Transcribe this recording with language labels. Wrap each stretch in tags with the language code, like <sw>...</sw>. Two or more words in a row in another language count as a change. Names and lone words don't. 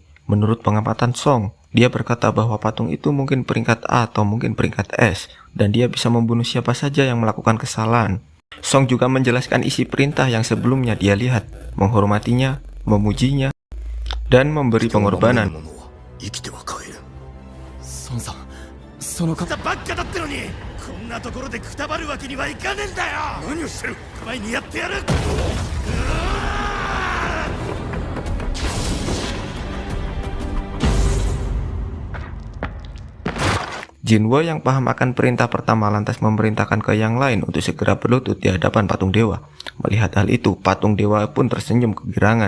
<id>Menurut pengamatan Song, dia berkata bahwa patung itu mungkin peringkat A atau mungkin peringkat S, dan dia bisa membunuh siapa saja yang melakukan kesalahan. Song juga menjelaskan isi perintah yang sebelumnya dia lihat, menghormatinya, memujinya, dan memberi pengorbanan.</id> <ja>孫さん、その方ばっかだってのに、こんなところでくたばるわけにはいかねえんだよ。何をしてる。前にやってやる。</ja> <id>Jinwo yang paham akan perintah pertama lantas memerintahkan ke yang lain untuk segera berlutut di hadapan patung dewa. Melihat hal itu, patung dewa pun tersenyum kegirangan.</id>